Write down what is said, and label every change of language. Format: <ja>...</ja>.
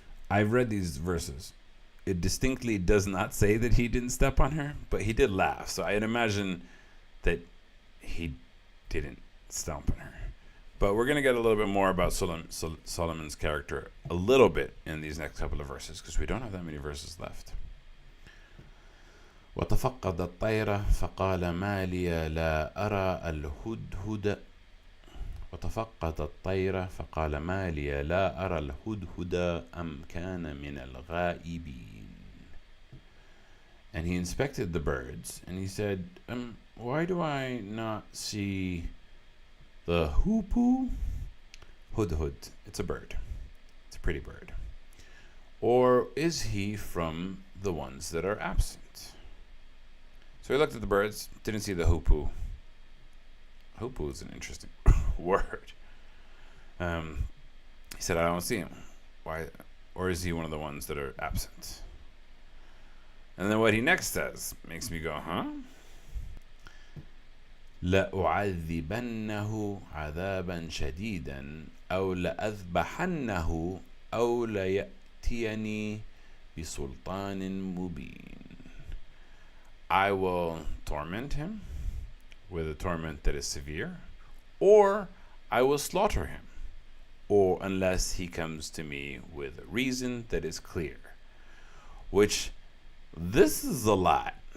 <en>I've read these verses. It distinctly does not say that he didn't step on her, but he did laugh. So I'd imagine that he didn't stomp on her. But we're going to get a little bit more about Solomon's character a little bit in these next couple of verses, because we don't have that many verses left.</en> <ar>وتفقد الطير فقال ما لي لا أرى الهدهد وتفقد الطير فقال ما لي لا أرى الهدهد أم كان من الغائبين.</ar> <en>And he inspected the birds, and he said, why do I not see the hoopoe? Hudhud. It's a bird. It's a pretty bird. Or is he from the ones that are absent? So he looked at the birds, didn't see the hoopoe. Hoopoe is an interesting word. He said, I don't see him. Why? Or is he one of the ones that are absent? And then what he next says makes me go, huh?</en> <ar>لأعذبنه عذابا شديدا أو لأذبحنه أو ليأتيني بسلطان مبين.</ar> <en>I will torment him with a torment that is severe, or I will slaughter him, or unless he comes to me with a reason that is clear. Which, this is a lot.</en>